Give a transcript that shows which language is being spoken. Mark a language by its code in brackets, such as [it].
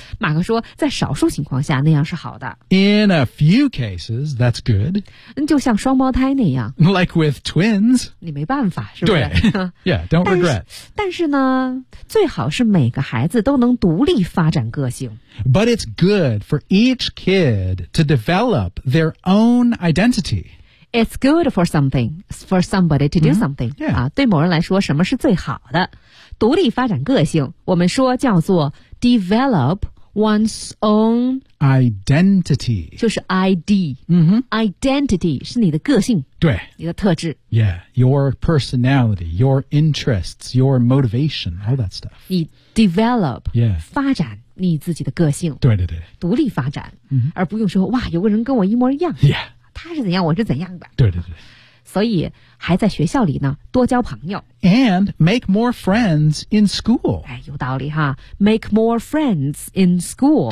[zh] 马克说在少数情况下那样是好的 [en] In a few cases, that's good [zh] 就像双胞胎那样 [en] Like with twins [zh] 你没办法是不是 [en] 对 Yeah, don't regret [zh] 但是呢最好是每个孩子都能独立发展个性 [en] But it's good for each kid to develop their own identity It's good for something, for somebody to do something.、 Mm-hmm. Yeah. [zh] 啊、对某人来说什么是最好的。独立发展个性我们说叫做 develop one's own identity. 就是 ID. Identity 是你的个性。对。你的特质。 [en] Yeah, your personality, your interests, your motivation, all that stuff. [zh] 你 develop, [en] yeah. [zh] 发展你自己的个性。对对对。独立发展。而不用说哇有个人跟我一模一样。 [en] Yeah. [zh] 他是怎样我是怎样的。对对对。所以还在学校里呢多交朋友。 [en] And make more friends in school. [zh] 哎有道理哈。Make more friends in school.